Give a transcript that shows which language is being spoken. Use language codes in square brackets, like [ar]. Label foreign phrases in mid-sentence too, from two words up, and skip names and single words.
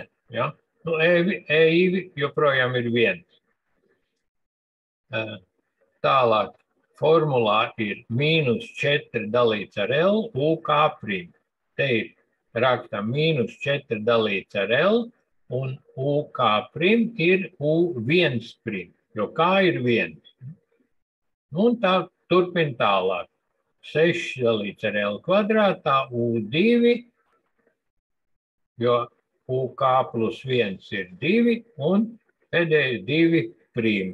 [lv] Ja? Nu, E2 joprojām ir 1. Tālāk formulā ir -4 dalīts ar L, UK prim. Te ir rakstam -4 dalīts ar L, un UK prim ir U1 prim, jo K ir 1. Un tā turpin tālāk. 6 dalīts ar L kvadrātā, U2, jo UK plus 1 ir 2, un pēdējais 2 prim.